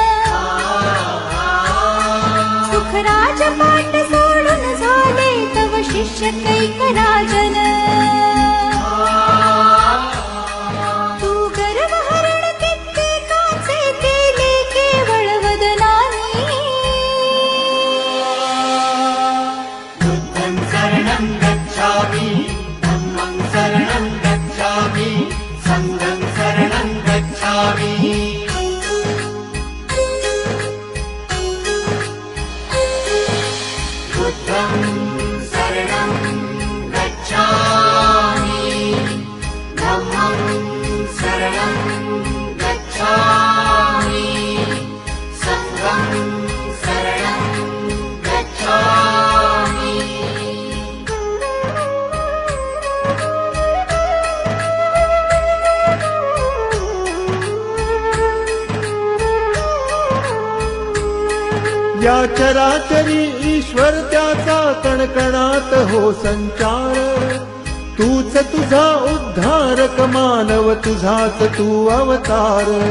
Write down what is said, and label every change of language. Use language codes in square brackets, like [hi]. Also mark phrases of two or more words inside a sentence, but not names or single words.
[mr] सुखराज पाठ सोडून झाले तव शिष्य कैकराजन तू गर्वहरण कित्येकाचे केले केवळ वदनाने [pi] बुद्धं शरणं गच्छामि धम्मं शरणं गच्छामि संघं शरणं गच्छामि बुद्धं शरणं गच्छामि धम्मं शरणं गच्छामि संघं शरणं गच्छामि [mr] या चराचरी ईश्वर त्याचा कणकणात हो संचार तूच तुझा उद्धारक मानव तुझाच तू अवतार